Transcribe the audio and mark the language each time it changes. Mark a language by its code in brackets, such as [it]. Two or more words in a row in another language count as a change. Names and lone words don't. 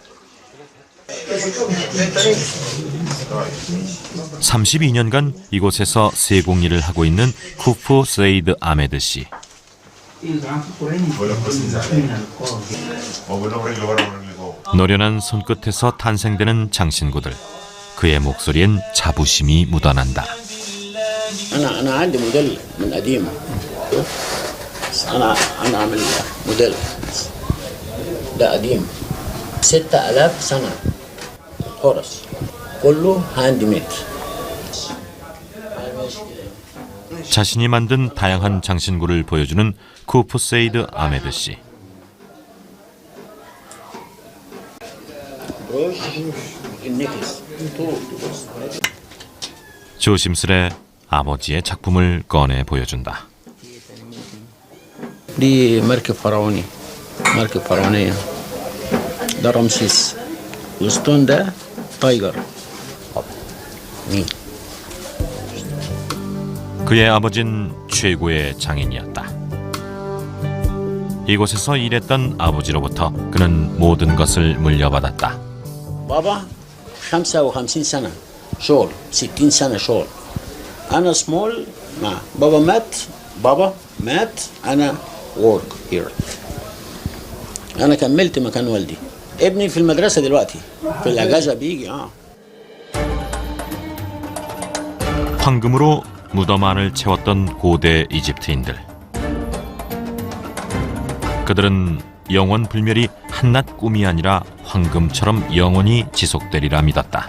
[ko] 32년간 이곳에서 세공일을 하고 있는 쿠프 세이드 아메드 씨. 노련한 손끝에서 탄생되는 장신구들. 그의 목소리엔 자부심이 묻어난다. [ar] أنا عندي موديل من قديم. أنا عامل موديل ده قديم 6000 سنة خرس كله [en] hand made. [ko] 자신이 만든 다양한 장신구를 보여주는 쿠프 세이드 아메드 씨. 조심스레 아버지의 작품을 꺼내 보여준다. [ar] دي مركب فرعوني، مركب فرعونية. ده رمسيس. الستون ده تايجر. مين؟ [ko] 그의 아버지는 최고의 장인이었다. 이곳에서 일했던 아버지로부터 그는 모든 것을 물려받았다. [ar] بابا 55 سنة شغل، 60 سنة شغل. أنا سمول مع بابا مات أنا [en] work here. [ar] أنا كملت مكان والدي. ابني في المدرسة دلوقتي في الأجازة بيجي. [ko] 황금으로 무덤 안을 채웠던 고대 이집트인들. 그들은 영원 불멸이 한낱 꿈이 아니라 황금처럼 영원히 지속되리라 믿었다.